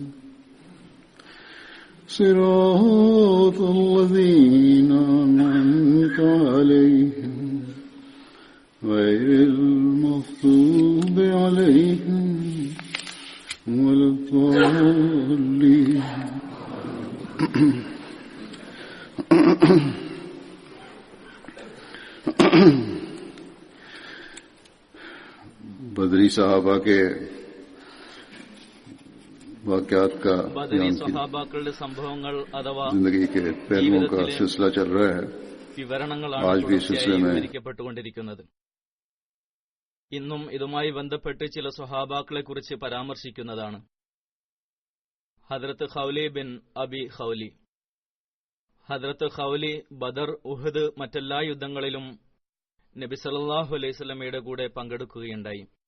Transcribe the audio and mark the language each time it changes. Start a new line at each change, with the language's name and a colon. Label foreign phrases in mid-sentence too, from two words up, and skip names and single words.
Arabic: صراط الذين أنعمت عليهم غير المغضوب عليهم ولا الضالين.
Urdu: بدری صحابہ کے واقعات کا
Malayalam: സഹാബാക്കളുടെ സംഭവങ്ങൾ അഥവാ
Urdu: زندگی کے پہلوؤں کا سلسلہ چل رہا ہے.
Malayalam: വിവരണങ്ങളാണ് വിവരിക്കപ്പെട്ടുകൊണ്ടിരിക്കുന്നത്. ഇന്നും ഇതുമായി ബന്ധപ്പെട്ട് ചില സ്വഹാബാക്കളെ കുറിച്ച് പരാമർശിക്കുന്നതാണ്. ഹദ്രത്ത് ഖൗലി ബിൻ അബി ഖൗലി. ഹദ്രത്ത് ഖൗലി ബദർ, ഉഹദ്, മറ്റെല്ലാ യുദ്ധങ്ങളിലും നബി
Arabic: صلى الله عليه وسلم
Malayalam: കൂടെ പങ്കെടുക്കുകയുണ്ടായി.